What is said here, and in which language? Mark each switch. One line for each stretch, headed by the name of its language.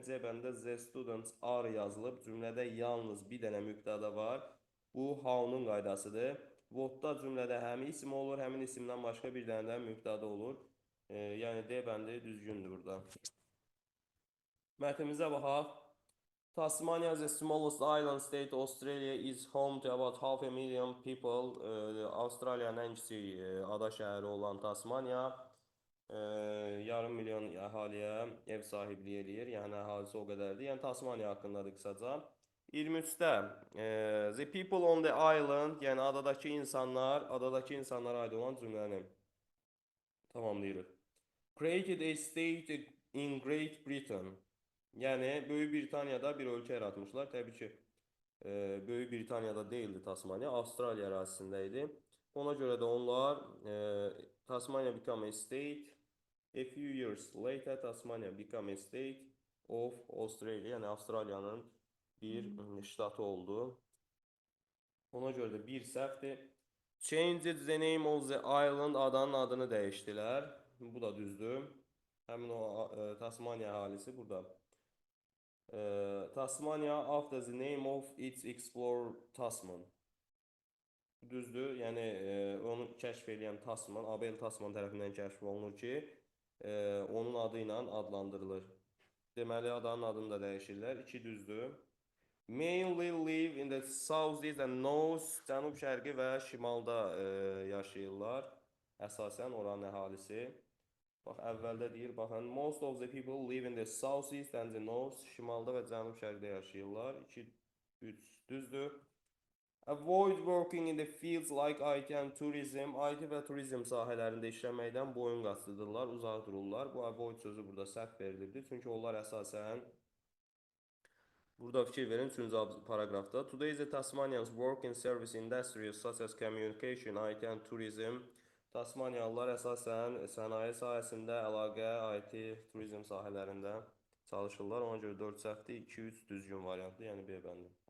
Azerbaijani: C bəndə
English: the students are
Azerbaijani: yazılıb. Cümlədə yalnız bir dənə mübtada var. Bu how-nun qaydasıdır. What-da cümlədə həmin isim olur. Həmin isimdən başqa bir dənə də mübtada olur. Yəni D bəndi düzgündür burada. Mətnimizə baxaq.
English: Tasmania is the smallest island state. Australia is home to about 500,000 people.
Azerbaijani: Avustraliyanın ən kiçik ada şəhəri olan Tasmania yarım milyon əhaliyə ev sahibliyi eləyir. Yəni əhalisi o qədərdir. Yəni Tasmania haqqındadır qısaca. 23'də
English: the people on the island,
Azerbaijani: yəni adadakı insanlara aid olan cümləni tamamlayırıq.
English: Created a state in Great Britain.
Azerbaijani: Yəni Böyük Britaniyada bir ölkə yaratmışlar. Təbii ki, Böyük Britaniyada değildi Tasmania, Avstraliya ərazisində idi. Ona görə də onlar Tasmania
English: become a state. A few years later Tasmania become a state of Australia.
Azerbaijani: Yəni Avstraliyanın bir ştatı oldu. Ona görə də bir səhvdir.
English: Changed the name of the island,
Azerbaijani: adanın adını dəyişdilər. Bu da düzdür. Həmin o Tasmania əhalisi burada.
English: Tasmania after the name of its explorer Tasman.
Azerbaijani: Düzdür. Yəni onu kəşf edən Tasman, Abel Tasman tərəfindən kəşf olunur ki, onun adı ilə adlandırılır. Deməli adanın adını da dəyişirlər. 2 düzdür.
English: Mainly live in the southeast and north,
Azerbaijani: cənub şərqi və şimalda yaşayırlar. Əsasən oranın əhalisi. Bax, əvvəldə deyir, baxın,
English: most of the people live in the southeast and the north,
Azerbaijani: şimalda və cənub şərqdə yaşayırlar. 2, 3 düzdür.
English: Avoid working in the fields like IT and tourism.
Azerbaijani: IT və turizm sahələrində işləməkdən boyun qaçırdırlar, uzaq dururlar. Bu avoid sözü burada səhv verilibdir. Çünki onlar əsasən burada fikir verin 3-cü paragrafda.
English: Today the Tasmanians work in service industries such as communication, IT and tourism.
Azerbaijani: Tasmaniyalılar əsasən sənaye sahəsində, əlaqə, IT, turizm sahələrində çalışırlar. Ona görə 4 səhvdir, 2-3 düzgün variantdır, yəni B bəndi.